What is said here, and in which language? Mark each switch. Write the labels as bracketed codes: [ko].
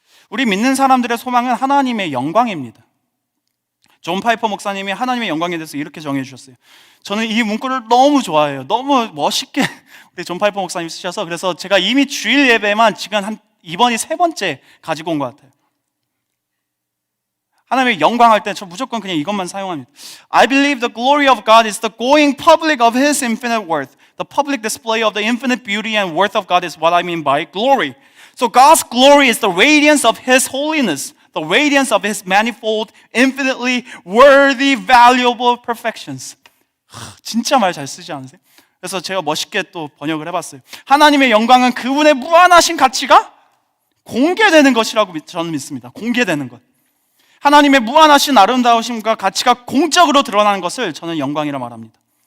[ko] 우리 믿는 사람들의 소망은 하나님의 영광입니다. 존 파이퍼 목사님이 하나님의 영광에 대해서 이렇게 정해 주셨어요. 저는 이 문구를 너무 좋아해요. 너무 멋있게 우리 존 파이퍼 목사님이 쓰셔서, 그래서 제가 이미 주일 예배만 지금 이번이 3번째 가지고 온 것 같아요. 하나님의 영광할 때 저 무조건 그냥 이것만 사용합니다. [en] I believe the glory of God is the going public of His infinite worth. The public display of the infinite beauty and worth of God is what I mean by glory. So God's glory is the radiance of His holiness, the radiance of His manifold, infinitely worthy, valuable perfections. [ko] 진짜 말 잘 쓰지 않으세요? 그래서 제가 멋있게 또 번역을 해봤어요. 하나님의 영광은 그분의 무한하신 가치가 공개되는 것이라고 저는 믿습니다. 공개되는 것. 하나님의 무한하신 아름다우심과 가치가 공적으로 드러나는 것을 저는 영광이라 말합니다.